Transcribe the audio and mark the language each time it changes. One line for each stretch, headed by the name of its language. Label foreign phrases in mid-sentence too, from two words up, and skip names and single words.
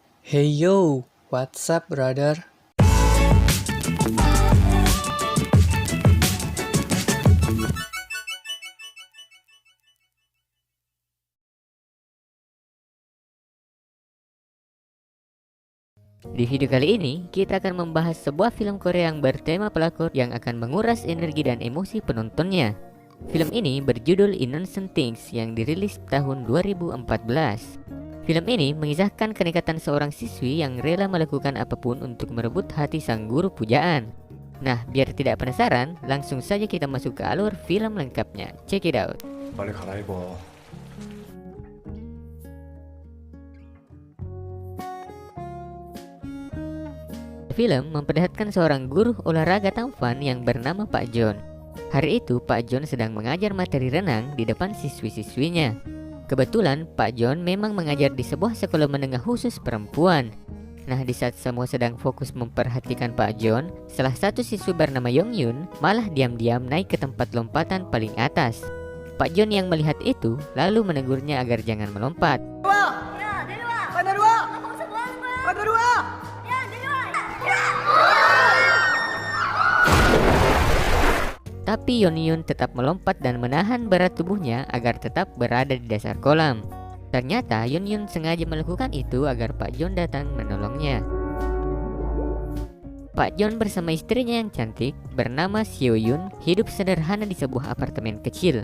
English: Hey yo, what's up brother?
Indonesian: Di video kali ini, kita akan membahas sebuah film Korea yang bertema pelakor yang akan menguras energi dan emosi penontonnya. Film ini berjudul Innocent Things yang dirilis tahun 2014. Film ini mengisahkan kenekatan seorang siswi yang rela melakukan apapun untuk merebut hati sang guru pujaan. Nah, biar tidak penasaran, langsung saja kita masuk ke alur film lengkapnya.
English: Check it out.
Korean: 빨리 갈아입어.
Indonesian: Film memperlihatkan seorang guru olahraga tampan yang bernama Pak John. Hari itu Pak John sedang mengajar materi renang di depan siswi-siswinya. Kebetulan Pak John memang mengajar di sebuah sekolah menengah khusus perempuan. Nah, di saat semua sedang fokus memperhatikan Pak John, salah satu siswi bernama Yong Yun malah diam-diam naik ke tempat lompatan paling atas. Pak John yang melihat itu lalu menegurnya agar jangan melompat.
Korean: 야 내려와 아 내려와 너 거기서 뭐 하는 거야 아 내려와 야 내려와 야
Indonesian: Tapi Yeon Yun tetap melompat dan menahan berat tubuhnya agar tetap berada di dasar kolam. Ternyata Yeon Yun sengaja melakukan itu agar Pak John datang menolongnya. Pak John bersama istrinya yang cantik bernama Seo Yun hidup sederhana di sebuah apartemen kecil.